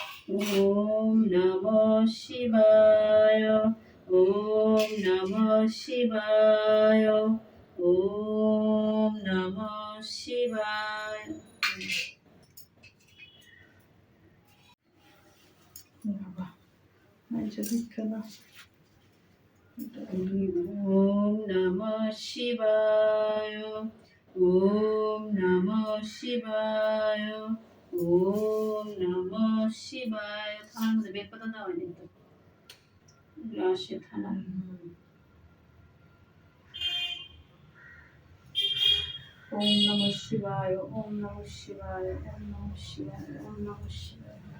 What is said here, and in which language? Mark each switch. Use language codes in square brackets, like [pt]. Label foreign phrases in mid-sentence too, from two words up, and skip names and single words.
[sa] ওম নমঃ শিবায়। ওম নমঃ শিবায়। ওম নমঃ শিবায়। [bn] বাবা দীক্ষা না। [sa] ওম নমঃ শিবায়। ওম নমঃ শিবায়। ওম নমঃ শিবায়। [bn] থানার মধ্যে বেলপাতা দেওয়া হয়নি তো, গ্লাসে থানা। [sa] ওম নমঃ শিবায়। ওম নমঃ শিবায়। ওম নমঃ শিবায়। ওম নমঃ শিবায়।